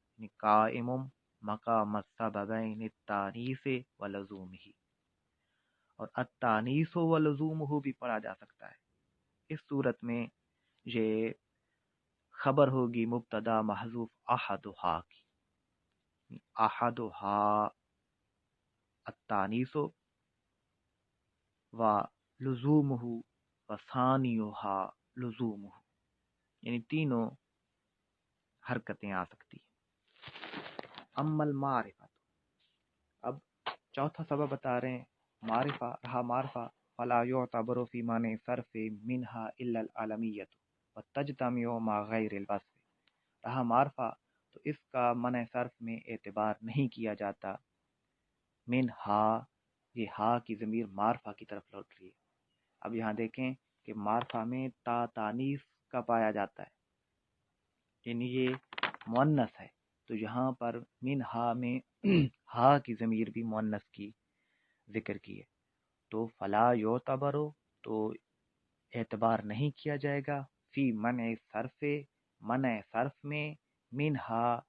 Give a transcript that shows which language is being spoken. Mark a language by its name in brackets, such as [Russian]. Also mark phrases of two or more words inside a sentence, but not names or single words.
[Arabic] یعنی قائم مقام السببین التانیث ولزومہ. [Urdu] اور [Arabic] التانیث ولزومہ [Urdu] بھی پڑھا جا سکتا ہے. اس صورت میں یہ خبر ہوگی مبتدا محذوف احدھا کی. [Arabic] احدھا التانیسو و لزومہ و ثانیہا لزومہ، [Urdu] یعنی تینوں حرکتیں آ سکتی ہیں۔ [Arabic] اما المعرفہ، [Urdu] اب چوتھا سبب بتا رہے ہیں، معرفہ رہا معرفہ، [Arabic] فلا یعتبر فی معنی صرف منہا الا العالمیت وتجتمع مع غیر الوصف، [Urdu] رہا معرفہ تو اس کا منع صرف میں اعتبار نہیں کیا جاتا، منہا، یہ ہا کی ضمیر معرفہ کی طرف لوٹ رہی ہے۔ اب یہاں دیکھیں کہ معرفہ میں تا تانیث کا پایا جاتا ہے، یعنی یہ مؤنث ہے، تو یہاں پر منہا میں ہا کی ضمیر بھی مؤنث کی ذکر کی ہے، تو [Arabic] فلا یعتبر، [Urdu] تو اعتبار نہیں کیا جائے گا، [Arabic] فی منع صرف، [Urdu] منع صرف میں، منہا